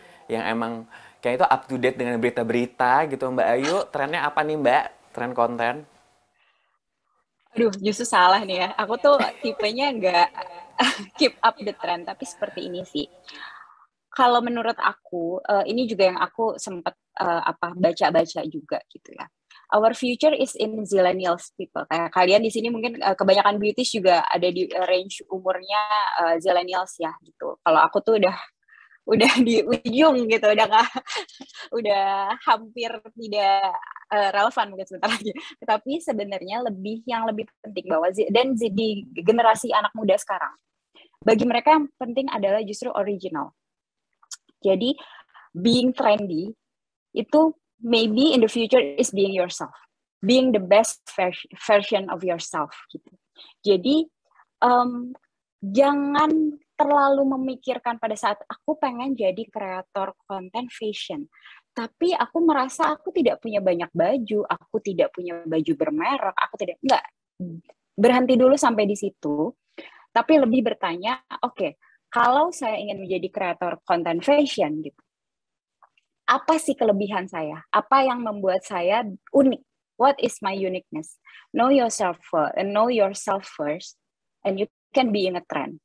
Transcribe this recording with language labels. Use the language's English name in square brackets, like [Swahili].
[Indonesian] Yang emang kayak itu [English] up to date [Indonesian] dengan berita-berita gitu. Mbak Ayu, trennya apa nih Mbak? Tren konten? Aduh, justru salah nih ya. Aku tuh tipenya nggak [English] keep up the trend, [Indonesian] tapi seperti ini sih. Kalau menurut aku, ini juga yang aku sempat baca-baca juga gitu ya. [English] Our future is in zillennials people. [Indonesian] Kayak kalian di sini mungkin kebanyakan beauties juga ada di range umurnya zillennials ya gitu. Kalau aku tuh udah di ujung gitu, udah hampir tidak relevan mungkin sebentar lagi. Tapi sebenarnya yang lebih penting bahwa di generasi anak muda sekarang, bagi mereka yang penting adalah justru original. Jadi [English] being trendy itu maybe in the future is being yourself, being the best version of yourself gitu. [Indonesian] Jadi jangan terlalu memikirkan pada saat aku pengen jadi kreator konten fashion, tapi aku merasa aku tidak punya banyak baju, aku tidak punya baju bermerek, enggak, berhenti dulu sampai di situ, tapi lebih bertanya, oke, kalau saya ingin menjadi kreator konten fashion gitu, apa sih kelebihan saya? Apa yang membuat saya unik? [English] What is my uniqueness? Know yourself first, and you can be in a trend.